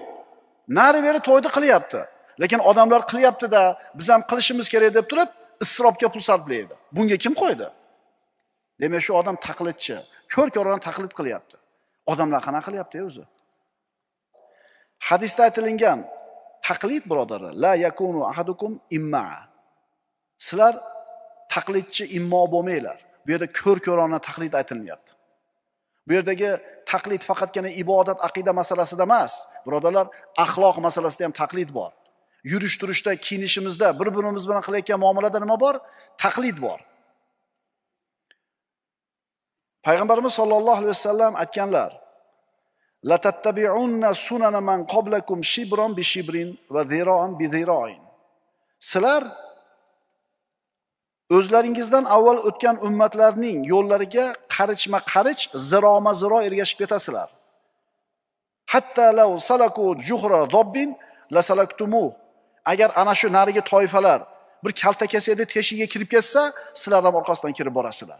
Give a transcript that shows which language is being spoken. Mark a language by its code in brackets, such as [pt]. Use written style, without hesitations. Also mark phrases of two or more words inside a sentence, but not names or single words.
[uz] Nari-beri to'yni qilyapti. Lekin odamlar qilyapti-da, biz ham qilishimiz kerak deb turib, isrofga pul sarflaydi. Bunga kim qo'ydi? Demak, shu odam taqlidchi, ko'r-ko'rona taqlid qilyapti. Odamlar qanaqa qilyapti o'zi? Hadisda aytilgan taqlid, birodarlar, [ar] لا يكون أحدكم إمعة. [uz] Sizlar taqlidchi, immo bo'lmanglar. Bu yerda ko'r-ko'rona taqlid aytilmayapti. Bu yerdagi taqlid faqatgina ibodat, aqida masalasida emas. Birodarlar, axloq masalasida ham taqlid bor. Yurish-turishda, kiyinishimizda, bir-birimiz bilan qilayotgan muomalada nima bor? Taqlid bor. Payg'ambarimiz [ar] صلى الله عليه وسلم [uz] aytganlar: [ar] "لتتبعن سنن من قبلكم شبرا بشبر وذراعا بذراع." [uz] Sizlar o'zlaringizdan avval o'tgan ummatlarning yo'llariga qarichma-qarich, ziroma-ziro ergashib ketasizlar. [ar] حتى لو سلكوا جحر ضب لسلكتموه. [uz] Agar ana shu narigi toifalar bir kalta kasada teshigiga kirib ketsa, sizlar ham orqasidan kirib borasizlar.